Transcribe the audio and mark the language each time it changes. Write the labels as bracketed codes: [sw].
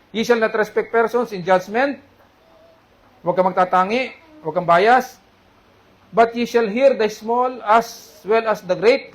[en] Ye shall not respect persons in judgment. [tl] Huwag kang magtatangi, huwag kang bias. [en] But ye shall hear the small as well as the great.